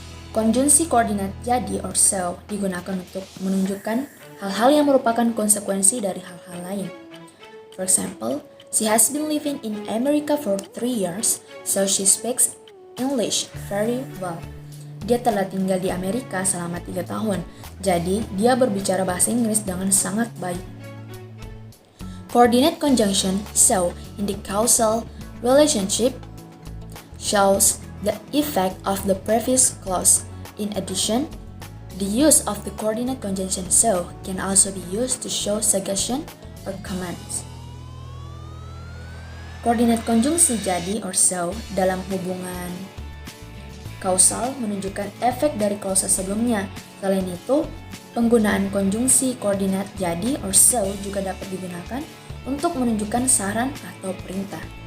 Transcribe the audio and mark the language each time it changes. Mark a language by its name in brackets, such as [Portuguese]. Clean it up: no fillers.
[Indonesian] Konjungsi koordinat jadi or so digunakan untuk menunjukkan hal-hal yang merupakan konsekuensi dari hal-hal lain. [English] For example, she has been living in America for 3 years, so she speaks English very well. [Indonesian] Dia telah tinggal di Amerika selama 3 tahun, jadi dia berbicara bahasa Inggris dengan sangat baik. [English] Coordinate conjunction so in the causal relationship shows the effect of the previous clause. In addition, the use of the coordinate conjunction so can also be used to show suggestion or commands. [Indonesian] Koordinat konjungsi jadi or so dalam hubungan kausal menunjukkan efek dari klausa sebelumnya. Selain itu, penggunaan konjungsi koordinat jadi or so juga dapat digunakan untuk menunjukkan saran atau perintah.